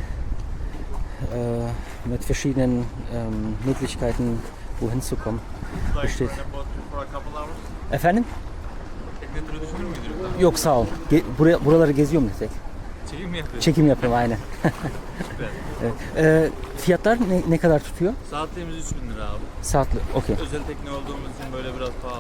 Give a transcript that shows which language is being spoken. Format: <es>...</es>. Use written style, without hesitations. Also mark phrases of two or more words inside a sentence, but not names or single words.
<de>mit verschiedenen Möglichkeiten, wohin zu kommen. Hier steht.</de> <tr>Efendim? Yok sağ ol. Buraları geziyorum desek. Çekim mi yapıyorsun? Çekim yapıyorum aynen. Evet. Fiyatlar ne kadar tutuyor? Saatliğimiz 3.000 lira abi. Saatli, okey. Özel tekne olduğumuz için böyle biraz pahalı.</tr>